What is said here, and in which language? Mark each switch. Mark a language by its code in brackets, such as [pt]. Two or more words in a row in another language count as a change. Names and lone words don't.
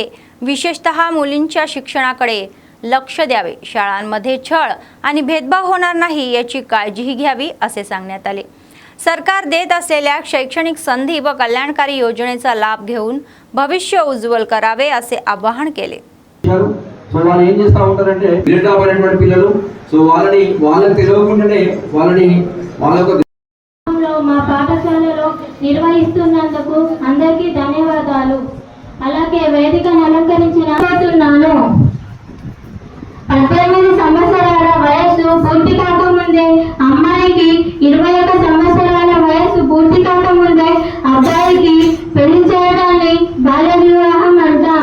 [mr] विशेषतः मुलींच्या शिक्षणाकडे लक्ष द्यावे, शाळांमध्ये छळ आणि भेदभाव होणार नाही याची काळजीही घ्यावी असे सांगण्यात आले. सरकार देत असलेल्या शैक्षणिक संधी व कल्याणकारी योजनेचा लाभ घेऊन भविष्य उज्ज्वल करावे असे आवाहन केले. [te] సో వాళ్ళు ఏం చేస్తూ ఉంటారంటే బిల్డప్ అనేటువంటి పిల్లలు, సో వాళ్ళకి తెలియకుండానే వాళ్ళకు మా పాఠశాలలో నిర్వహిస్తున్నందుకు అందరికీ ధన్యవాదాలు. అలాగే వేదికను అలంకరించిన 18 సంవత్సరాల వయసు పూర్తి కాకముందే అమ్మాయికి, 21 సంవత్సరాల వయసు పూర్తి కాకముందే అబ్బాయికి పెళ్లి చేయడాన్ని బాల్య వివాహం అంటాం.